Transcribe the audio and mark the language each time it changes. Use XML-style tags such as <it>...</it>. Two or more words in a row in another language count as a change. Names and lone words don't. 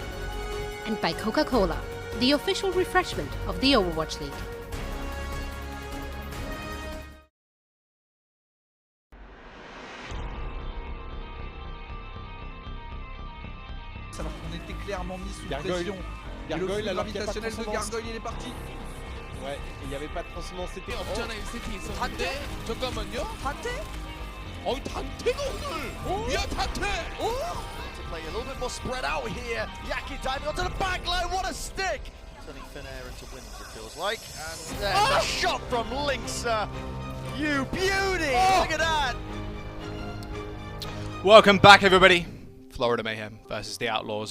<en>And by Coca-Cola, the official refreshment of the Overwatch League.</en> <fr>Alors qu'on était clairement mis sous Gargoyle. pression. Gargoyle, Et le alors qu'il n'y a pas de gravitationnel de transcendance. Gargoyle, il est parti. Ouais, il n'y avait pas de transcendance, c'était...</fr> <ko>없잖아요, 세팅 있었는데 잠깐만요.</ko> <fr>Raté.</fr> <ko>단테가 오늘. 야, 단테.</ko> <en>To play a little bit more spread out here. Yaki diving onto the back line. What a stick! Turning thin air into wind, it feels like. And there's a shot from Linksa. You beauty! Look at that! Welcome back, everybody. Florida Mayhem versus the Outlaws.</en>